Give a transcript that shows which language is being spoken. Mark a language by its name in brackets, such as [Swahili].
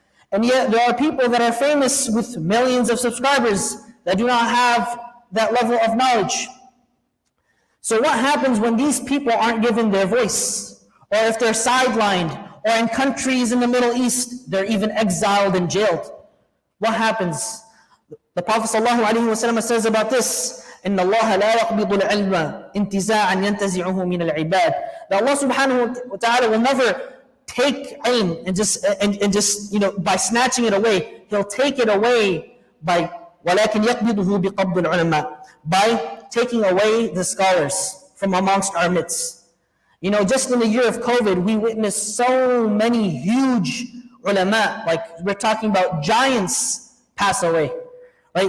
[English] And yet there are people that are famous with millions of subscribers that do not have that level of knowledge. So what happens when these people aren't given their voice? Or if they're sidelined, or in countries in the Middle East, they're even exiled and jailed. What happens? The Prophet ﷺ says about this, [Arabic] إن الله لا يقبض العلم انتزاعا ينتزعه من العباد. [English] That Allah subhanahu wa ta'ala will never take ilm and just by snatching it away. He'll take it away by [Arabic] ولكن يقبضه بقبض العلماء, [English] by taking away the scholars from amongst our midst. You know, just in the year of COVID, we witnessed so many huge ulama, like we're talking about giants, pass away. Right?